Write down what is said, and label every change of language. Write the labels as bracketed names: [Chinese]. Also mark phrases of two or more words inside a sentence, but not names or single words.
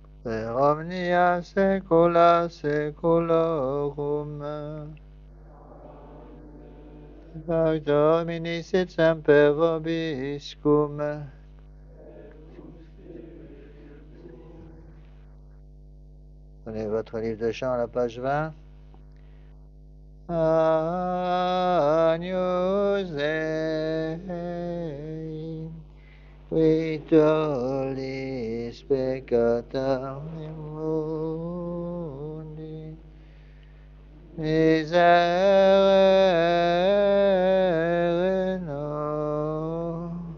[Latin] per omnia saecula saeculorum. Pax Domini sit semper vobiscum. [French] Prenez votre livre de chant à la page 20. [Latin] Agnus Dei, qui tollis peccata mundi, miserere nos.